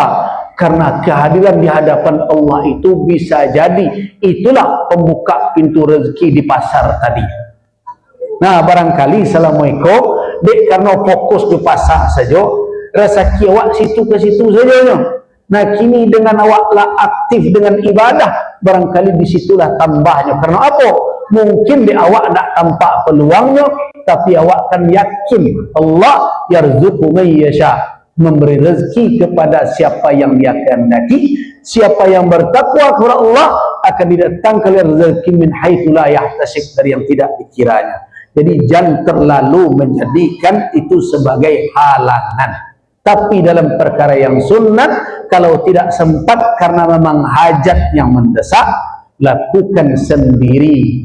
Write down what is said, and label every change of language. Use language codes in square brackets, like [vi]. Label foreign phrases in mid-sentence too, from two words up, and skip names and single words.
[id] Karena kehadiran di hadapan Allah itu bisa jadi itulah pembuka pintu rezeki di pasar tadi. Nah, barangkali assalamualaikum, dek karena fokus di pasar saja, rezeki awak situ ke situ saja. Nah, kini dengan awak lah aktif dengan ibadah, barangkali disitulah tambahnya. Karena apa? Mungkin di awak tak tampak peluangnya, tapi awak akan yakin [ar] Allah yarzuqu man yasha, [id] memberi rezeki kepada siapa yang dia kehendaki. Siapa yang bertakwa kepada Allah akan didatangkan rezeki [ar] min haitsu la yahtasib, [id] dari yang tidak dikiranya. Jadi jangan terlalu menjadikan itu sebagai halangan. Tapi dalam perkara yang sunnah, kalau tidak sempat karena memang hajat yang mendesak, lakukan sendiri.